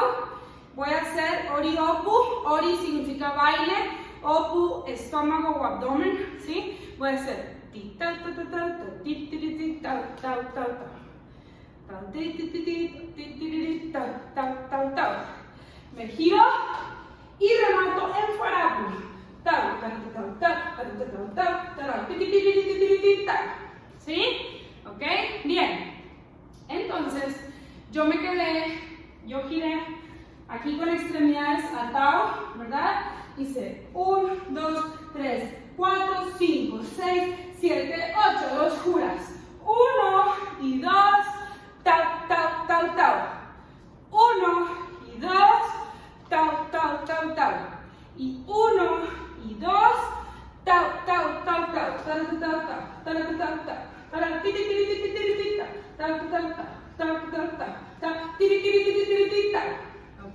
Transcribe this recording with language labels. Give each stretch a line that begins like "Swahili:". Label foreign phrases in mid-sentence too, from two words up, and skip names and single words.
Spanish: Voy a hacer Ori Opu. Ori significa baile. Opu, estómago o abdomen. ¿Sí? Voy a hacer ti, tau, tau, tau, tau, ti, ti, ti, tau, tau, tau, tau. Tau, ti, ti, ti, ti, ti, ti, tau, tau, tau, tau. Me giro y remato en farapu. Tau, tau, tau, tau, tau, tau, tau, ti, ti, ti, ti, ti, ti, ti, tau. ¿Sí? ¿Ok? Bien. Entonces, yo me quedé, yo giré aquí con extremidades a Tau, ¿verdad? Hice 1, 2, 3, 4, 5, 6, 7, 8. Dos juras. 1 y 2. Tau, tau, tau, tau. 1 y 2. Tau, tau, tau, tau. Y 1 y 2. Tau, tau, tau, tau. Tau, tau, tau, tau, tau, tau. ¿Ok?